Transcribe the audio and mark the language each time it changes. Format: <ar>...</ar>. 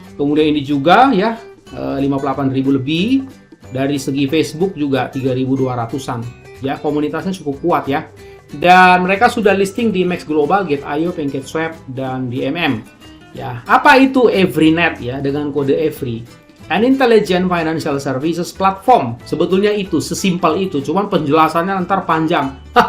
<id>Kemudian ini juga ya 58.000 lebih. Dari segi Facebook juga 3.200-an ya, komunitasnya cukup kuat ya. Dan mereka sudah listing di Max Global, Gate.io, PancakeSwap, dan di MM ya. Apa itu Everynet ya, dengan kode Every?</id> <en>An intelligent financial services platform.</en> <id>Sebetulnya itu sesimpel itu, cuman penjelasannya ntar panjang.</id>